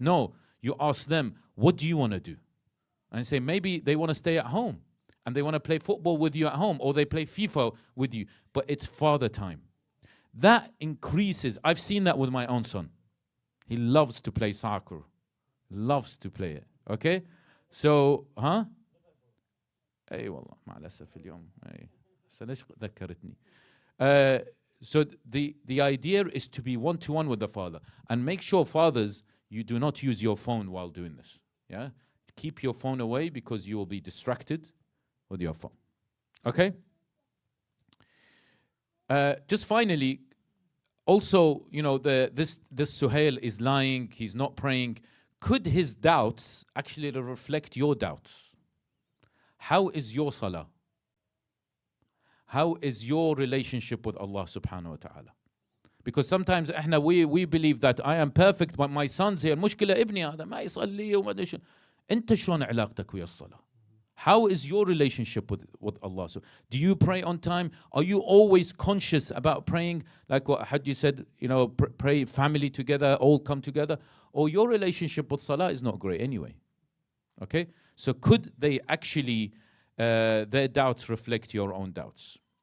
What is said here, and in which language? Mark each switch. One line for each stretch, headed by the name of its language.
English: No, you ask them, what do you want to do? And say, maybe they want to stay at home and they want to play football with you at home, or they play FIFA with you, but it's father time. That increases. I've seen that with my own son. He loves to play soccer. Loves to play it. Okay?
Arabic: So, اي والله مع الاسف اليوم ليش ذكرتني.
English: So the idea is to be one to one with the father, and make sure, fathers, you do not use your phone while doing this. Yeah, keep your phone away because you will be distracted with your phone. Okay. Just finally, also, this Suhail is lying. He's not praying. Could his doubts actually reflect your doubts? How is your salah? How is your relationship with Allah subhanahu wa ta'ala? Because sometimes we believe that I am perfect, but my son's here.
Arabic: المشكلة ابني هذا ما يصلي وما أدري شو. أنت شلون علاقتك ويا الصلاة?
English: How is your relationship with Allah? So, do you pray on time? Are you always conscious about praying? Like what Haji said, pray family together, all come together. Or your relationship with salah is not great anyway. Okay? So could they actually, their doubts reflect your own doubts?